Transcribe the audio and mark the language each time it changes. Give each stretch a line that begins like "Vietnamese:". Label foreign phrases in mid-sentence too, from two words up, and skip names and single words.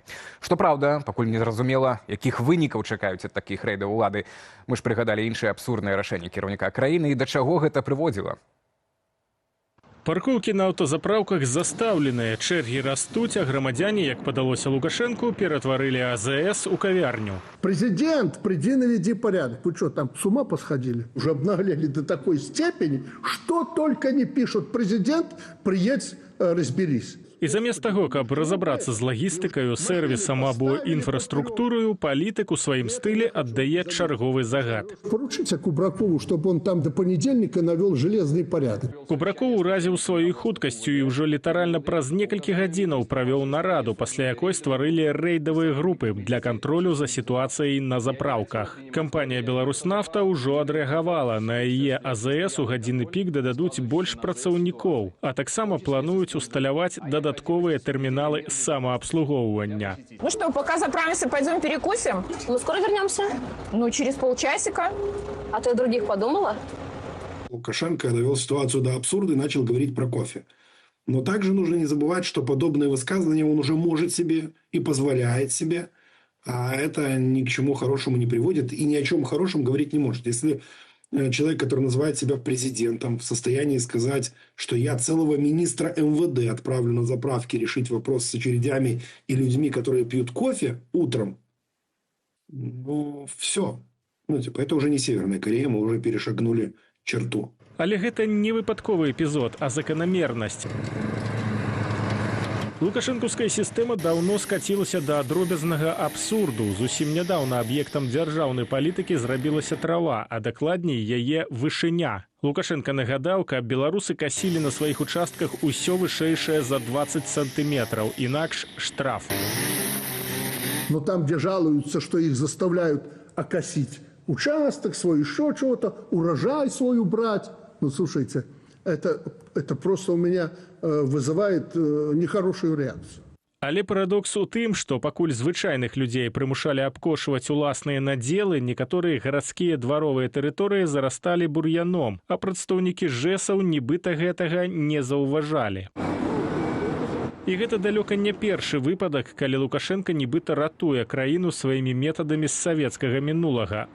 Belarusian: Што праўда, пакуль не зразумела, якіх вынікаў чакаюць ад такіх рэйдаў улады. Мы ж прыгадалі іншыя абсурдныя рашэнні кіраўніка краіны і да чаго гэта прыводзіла. Паркоўкі на аўтазапраўках застаўленыя, чэргі растуць, а грамадзяне, як падалося Лукашэнку, ператварылі АЗС у кавярню.
Russian: Президент, приди наведи порядок. Вы что, там с ума посходили? Уже обнаглели до такой степени, что только не пишут. Президент, приедь, разберись.
Belarusian: І замест таго, каб разабрацца з лагістыкаю, сэрвісам або інфраструктурою, палітык у сваім стылі аддае чарговы загад.
Russian: Поручите Кубракову, чтобы он там до понедельника навел железный порядок.
Belarusian: Кубраков уразіў сваёй хуткасцю і ўжо літаральна праз некалькі гадзінаў правёў нараду, пасля якой стварылі рэйдавыя групы для кантролю за сітуацыяй на запраўках. Кампанія «Беларуснафта» ўжо адрэагавала. На яе АЗС у гадзіны пік дададуць больш працаўнікоў, а таксама плануюць усталяваць дадатковые
Russian: терминалы самообслуговывания. Ну что, пока заправимся, пойдем перекусим? Мы скоро вернемся? Ну, через полчасика. А ты о других подумала? Лукашенко довел ситуацию до абсурда и начал говорить про кофе. Но также нужно не забывать, что подобные высказывания он уже может себе и позволяет себе, а это ни к чему хорошему не приводит и ни о чем хорошем говорить не может. Если человек, который называет себя президентом, в состоянии сказать, что я целого министра МВД отправлю на заправки решить вопрос с очередями и людьми, которые пьют кофе утром, ну, все. Ну, типа, это уже не Северная Корея, мы уже перешагнули черту.
Belarusian: Але гэта не выпадковы эпізод, а заканамернасць. Лукашэнкаўская сістэма даўно скацілася да дробязнага абсурду. Зусім нядаўна аб'ектам дзяржаўнай палітыкі зрабілася трава, а дакладней яе вышыня. Лукашенко нагадаў, каб беларусы касілі на сваіх участках усё вышэйшае за 20 сантиметров, інакш штраф.
Russian: Но там, где жалуются, что их заставляют окосить участок свой, еще чего-то, урожай свой убрать. Ну, слушайте, это просто у меня вызывает нехорошую реакцию.
Belarusian: Але парадокс у тым, што пакуль звычайных людзей прымушалі абкошваць уласныя надзелы, некаторыя гарадскія дваровыя тэрыторыі зарасталі бур'яном, а прадстаўнікі ЖЭСаў нібыта гэтага не заўважалі. І гэта далёка не першы выпадак, калі Лукашенко нібыта ратуе краіну сваімі метадамі з савецкага мінулага.